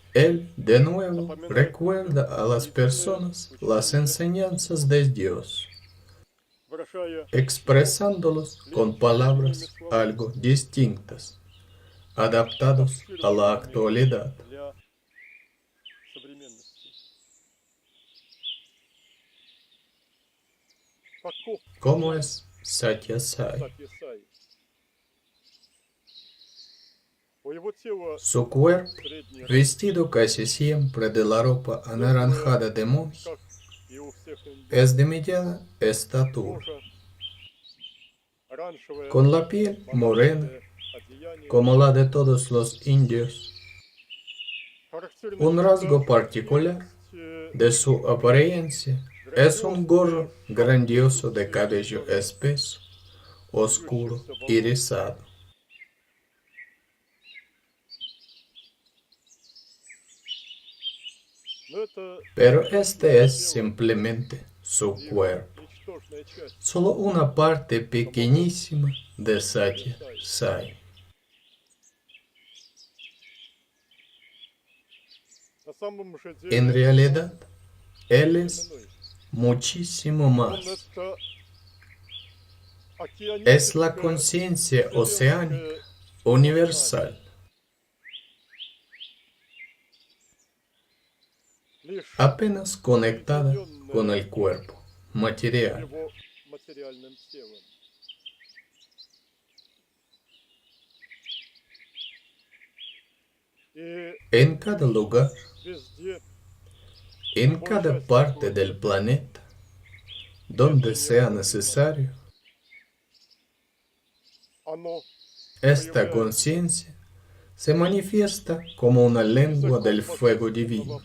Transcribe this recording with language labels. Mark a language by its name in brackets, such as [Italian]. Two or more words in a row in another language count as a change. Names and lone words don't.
[Spanish] Él de nuevo recuerda a las personas las enseñanzas de Dios, [Russian] выражая [Spanish] expresándolos con palabras algo distintas, adaptados a la actualidad. [Russian] для современности. Каков [Spanish] ¿Cómo es Satya Sai? [Russian] Сатья Сай? У его тела [Spanish] Su cuerpo, [Russian] средний рост, [Spanish] vestido casi siempre de la ropa anaranjada de monje, [Russian] как и у всех индусов. [Spanish] es de mediana estatura, [Russian] Кожа, оранжевая, [Spanish] con la piel morena, [Russian] монашеское одеяние. [Spanish] como la de todos los indios. [Russian] Характерной [Spanish] Un rasgo [Russian] чертой [Spanish] particular [Russian] есть, [Spanish] de su apariencia es un gorro grandioso de cabello espeso, oscuro y rizado. [Russian] но это [Spanish] Pero este es simplemente su cuerpo, [Russian] ничтожная часть. [Spanish] solo una parte pequeñísima de Satya Sai. [Russian] На самом же деле [Spanish] En realidad, él es [Russian] иной. [Spanish] muchísimo [Russian] Он [Spanish] más. [Russian] это [Spanish] Es la [Russian] океаническое, [Spanish] conciencia oceánica [Russian] вселенское [Spanish] universal, [Russian] лишь [Spanish] apenas conectada con el cuerpo material. [Russian] его материальным телом. И [Spanish] En cada lugar, [Russian] везде [Spanish] en cada parte del planeta, donde sea necesario, [Russian] оно [Spanish] esta conciencia se manifiesta como una lengua del fuego divino,